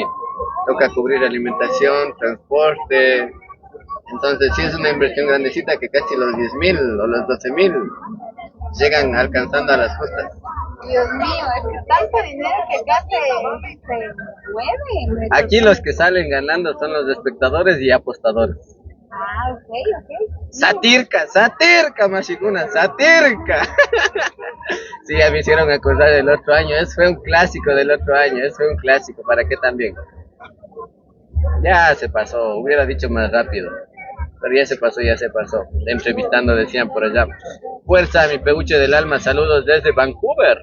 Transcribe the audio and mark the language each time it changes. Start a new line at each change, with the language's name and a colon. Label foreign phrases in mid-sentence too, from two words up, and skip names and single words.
Spanish: Toca cubrir alimentación, transporte. Entonces sí es una inversión grandecita que casi los 10,000 o los 12,000 llegan alcanzando a las justas. Dios mío, es que tanto dinero que acá se mueve. Aquí los que salen ganando son los espectadores y apostadores. Ah, ok.
Quechua: Satirka, Mashikuna, satirka.
Spanish: Sí, ya me hicieron acordar del otro año, eso fue un clásico del otro año, eso fue un clásico, ¿para qué también? Ya se pasó, hubiera dicho más rápido, pero ya se pasó. Entrevistando decían por allá. Fuerza, mi peluche del alma, saludos desde Vancouver.